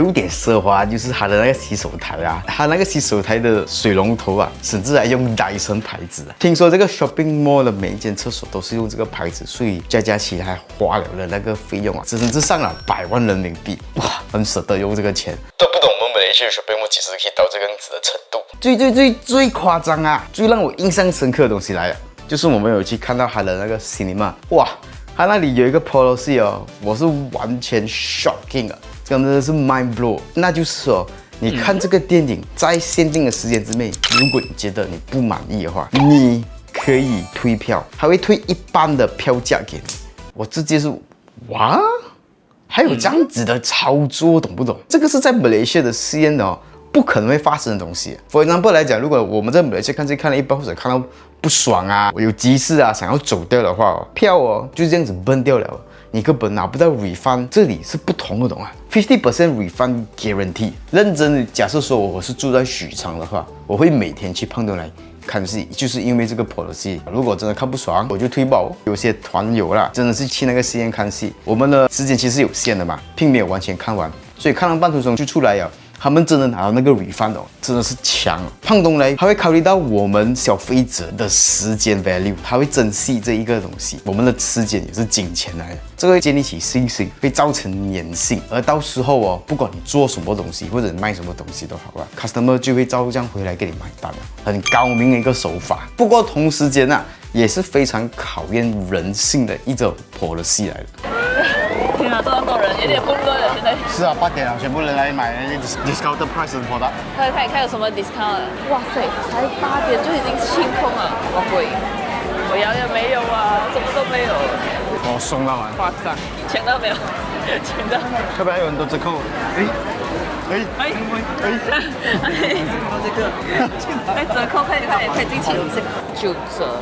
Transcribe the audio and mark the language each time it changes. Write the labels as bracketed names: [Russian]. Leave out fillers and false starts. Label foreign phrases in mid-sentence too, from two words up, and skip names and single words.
[Chinese] 有點奢華，就是它的那個洗手台啊，它那個洗手台的水龍頭啊，甚至還用Dyson牌子啊。聽說這個 shopping mall 的每一間廁所都是用這個牌子，所以加起來還花了的那個費用啊，甚至上了100萬人民幣，哇，很捨得用這個錢。都不懂我們馬來西亞 shopping mall 幾時可以到這個樣子的程度。最誇張啊，最讓我印象深刻的東西來了，就是我們有去看到他的那個 cinema， 哇，他那裡有一個 policy 哦，我是完全 shocking 啊，真的是 [English] mind blow。 [Chinese] 那就是說，你看這個電影在限定的時間之內，如果你覺得你不滿意的話，你可以退票，他會退一半的票價給你。我直接是哇， 還有這樣子的操作，懂不懂？這個是在馬來西亞的試驗哦，不可能會發生的東西。 [English] For example [Chinese] 來講，如果我們在馬來西亞看了一半，或者看到不爽啊，有急事啊，想要走掉的話，票哦就這樣子崩掉了，你根本拿不到 refund。這裡是不同的，懂啊？50% [English] refund guarantee。 [Chinese] 認真的假設說我是住在許昌的話，我會每天去胖東來看戲，就是因為這個 policy。如果真的看不爽，我就推爆。有些團友啦，真的是去那個戲院看戲，我們的時間其實有限的嘛，並沒有完全看完，所以看到半途中就出來了。他們真的拿到那個 refund 哦，真的是強。胖東來他會考慮到我們消費者的時間 value， 他會珍惜這一個東西。我們的時間也是金錢來的，這個會建立起信心，會造成粘性。而到時候哦，不管你做什麼東西或者你賣什麼東西都好吧 ，customer 就會照這樣回來給你買單了，很高明的一個手法。不過同時間啊，也是非常考驗人性的一種 policy 来的。天啊，这么多人，有點混亂了，現在。是啊，8點了，全部人來買 [English] discounted price [Chinese] 的 product。看有什麼 discount 了？哇塞，才8點就已經清空了，好貴！我搖也沒有啊，什麼都沒有。我送到完。誇張，搶到沒有？搶到。會不會還有很多折扣？折扣可以進去9折。